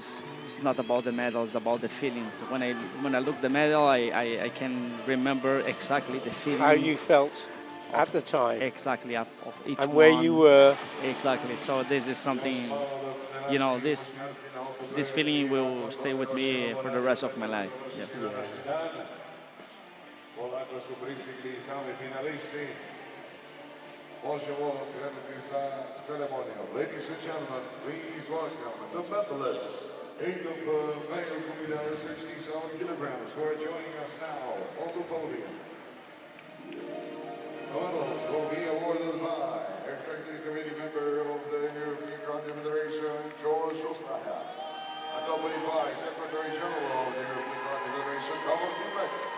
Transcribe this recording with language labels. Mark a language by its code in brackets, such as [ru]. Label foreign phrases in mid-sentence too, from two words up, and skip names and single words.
[en] It's not about the medal, it's about the feelings. When I look the medal, I can remember exactly the feeling. How you felt at the time. Exactly, of each And where one. you were. Exactly. So this is something, this feeling will stay with me for the rest of my life. Yeah. [sr] Polako su pristigli i sami finalisti. Možemo krenuti sa ceremonijom. [en] Ladies and gentlemen, please welcome the medalists, 8 of male kumite 67 kilograms, who are joining us now on the podium. The medals will be awarded by Executive Committee member of the European Karate Federation, George Ostraha, accompanied by Secretary General of the European Karate Federation, Davor Čipek.